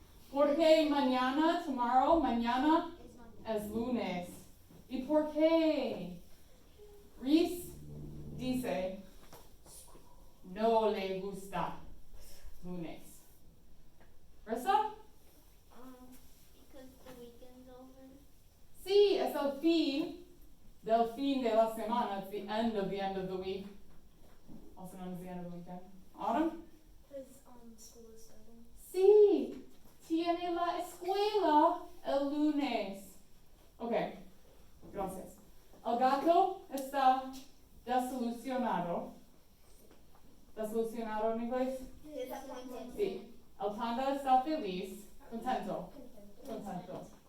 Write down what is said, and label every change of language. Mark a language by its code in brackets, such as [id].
[es] Porque mañana, tomorrow, mañana [en] It's Monday. [es] es lunes. ¿Y por qué? Reese dice, no le gusta lunes. ¿Risa? [en] Because the weekend's over. [es] Sí, es el fin de la semana. [en] It's the end of the week. Also known as the end of the weekend. Autumn? Because school is starting. [es] Sí, tiene la escuela el lunes. Ok, gracias. El gato está desilusionado. ¿Desilusionado en inglés? [en] Disappointed. [es] Sí. El panda está feliz, contento. Contento.